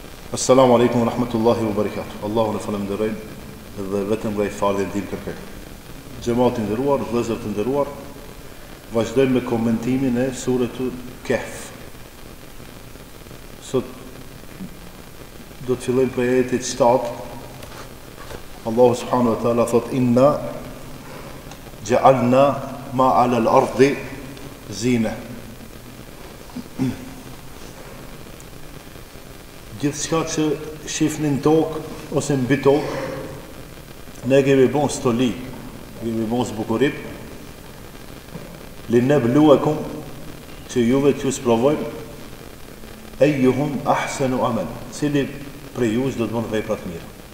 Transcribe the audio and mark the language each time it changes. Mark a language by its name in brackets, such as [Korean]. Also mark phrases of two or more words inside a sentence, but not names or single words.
[Arabic] السلام عليكم ورحمة الله وبركاته. [Albanian] Allahu në falenderojmë dhe vetëm nga I falë dhe ndihmë kërkoj. Xhamati i nderuar, vëllezër të nderuar, vazhdojmë me komentimin e Suretul Kahf. Sot do të fillojmë prej ajetit 7. [Arabic] الله سبحانه وتعالى [Albanian] thot: [Arabic] "إنا جعلنا ما على الأرض زينة." [Albanian] Gjithçka që shifni në tokë ose mbi tokë, ne kemi bon stoli, kemi bon zbukurim, [Arabic] لنبلوكم, [Albanian] që juve t'ju sprovojmë, [Arabic] أيهم أحسن عملا, [Albanian] cili prej jush do të bënë vepra të mira.